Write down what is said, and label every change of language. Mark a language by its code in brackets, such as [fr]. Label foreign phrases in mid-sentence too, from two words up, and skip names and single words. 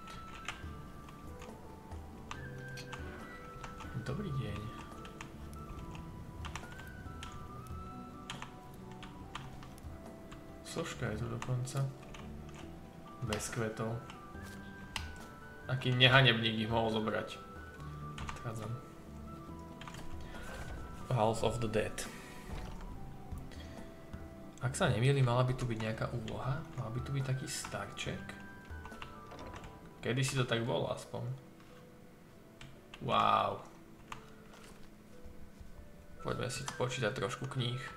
[sk] Dobrý deň. Soška je tu dokonca. Bez kvetov. Aký nehanebník ich mohol zobrať. Odchádzam. House of the Dead. Ak sa nemýlim, mala by tu byť nejaká úloha. Mala by tu byť taký starček. Kedy si to tak bolo aspoň. Wow. Poďme si počítať trošku kníh.